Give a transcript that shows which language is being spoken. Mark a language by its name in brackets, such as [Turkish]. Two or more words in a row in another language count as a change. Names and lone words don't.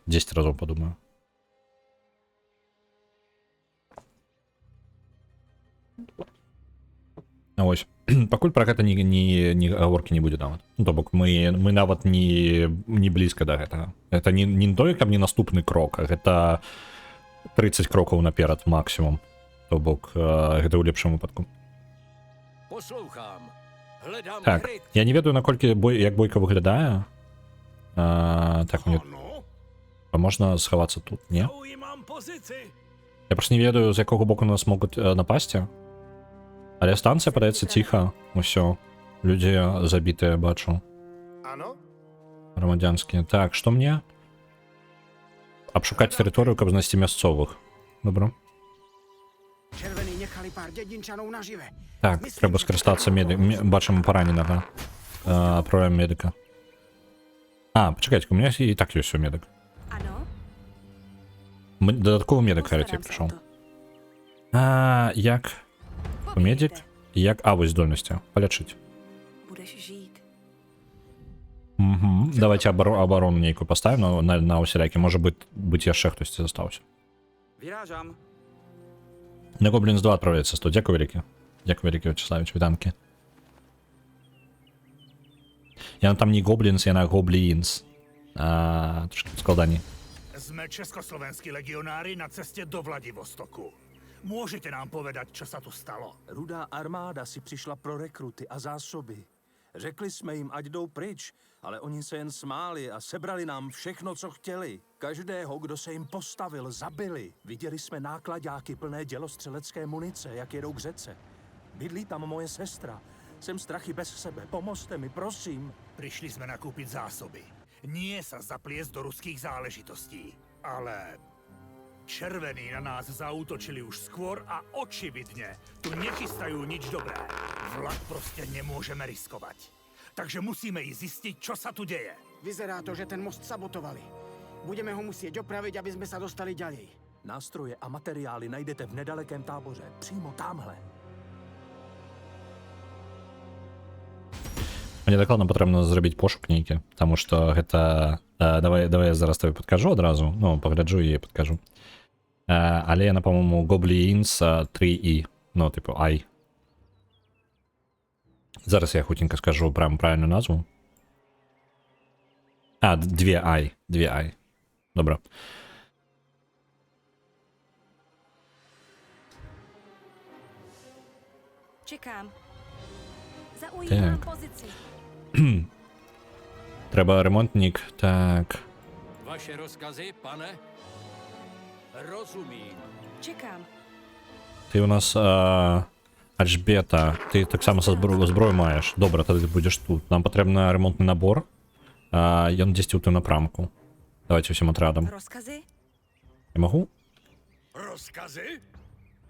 [Belarusian] 10 разоў падумаю. Ось. Пакуль пра гэта ні гаворкі не будзе нават. Ну, то бок, мы нават не блізка да гэтага. Гэта не тое, каб не наступны крок, а гэта 30 крокаў наперад максімум. То бок, гэта ў лепшым выпадку. [Czech] Poslouchám. Hledám [Belarusian] Так, [Czech] kryt. [Belarusian] я не ведаю, наколькі як бойка выглядае. Так, мне... Можна схавацца тут, не? [Czech] Zaujímám pozici. [Belarusian] Я просто не ведаю, з якога боку нас могуць напасці. Але станцыя падаецца ціха. Усё. Людзі забітыя, бачу. [Czech] Ano? [Belarusian] Грамадзянскія. Так, што мне? Абшукаць тэрыторыю, каб знайсці мясцовых. Добра. [Czech] Červený nechali pár dědinčanů nažive. [Belarusian] Так, трэба скарыстацца бачым параненага. Адправляем медыка. Пачакайце, [Russian] у меня [Belarusian] і так ёсць у медык. [Czech] Ano? [Belarusian] Дадатковы медык, [Czech] Postarám [Belarusian] кажаце, [Czech] se o [Belarusian] прыйшоў. [Czech] to. [Belarusian] Як? Медик? Як? Вось здольнасці. Палячыць. [Czech] Budeš žít. [Belarusian] Давайте оборону нейкую поставим на усілякі. Може быць яшчэ хтосьці застаўся. [Czech] Vyrážám. [Russian] На Гоблінс 2 отправляется 100. [Belarusian] Дякую вялікі. Дякую вялікі, Вячеславович, вітанкі. Яна там не Гоблінс, яна Гоблінс. [Ukrainian] Трошки складані. [Slovak] Sme československí legionári na cestě do Vladivostoku. Môžete nám povedať, čo sa tu stalo? [Czech] Rudá armáda si přišla pro rekruty a zásoby. Řekli jsme jim, ať jdou pryč, ale oni se jen smáli a sebrali nám všechno, co chtěli. Každého, kdo se jim postavil, zabili. Viděli jsme nákladáky plné dělostřelecké munice, jak jedou k řece. Bydlí tam moje sestra. Jsem strachy bez sebe. Pomozte mi, prosím. [Slovak] Prišli sme nakúpiť zásoby. Nie sa zapliesť do ruských záležitostí. Ale červení na nás zaútočili už skôr a očividne tu nechystajú nič dobré. Vlak proste nemôžeme riskovať. Takže musíme ísť zistiť, čo sa tu deje. Vyzerá to, že ten most sabotovali. Budeme ho musieť opraviť, aby sme sa dostali ďalej. [Czech] Nástroje a materiály najdete v nedalekém táboře. Přímo tamhle. [Belarusian] Мне дакладна патрэбна зрабіць пошук нейкі, таму што гэта... Давай я зараз табе падкажу адразу, ну, пагляджу і падкажу. Але яна, па-моему, Goblins 3E, ну, типу, I. Зараз я хутенька скажу прям правильную назву. 2I. Добра. [Czech] Čekám. Zaujímám Tak. pozici. [Ukrainian] Треба ремонтник, так. [Czech] Vaše rozkazy, pane? Rozumím. Čekám. [Ukrainian] Ти у нас Альжбета, ти так само со зброю маєш. Добре, тоді ти будеш тут. Нам потрібен ремонтний набор. Ён десь у ту напрамку. Давайте всім отрядом. [Czech] Rozkazy? [Ukrainian] Я можу? [Czech] Rozkazy?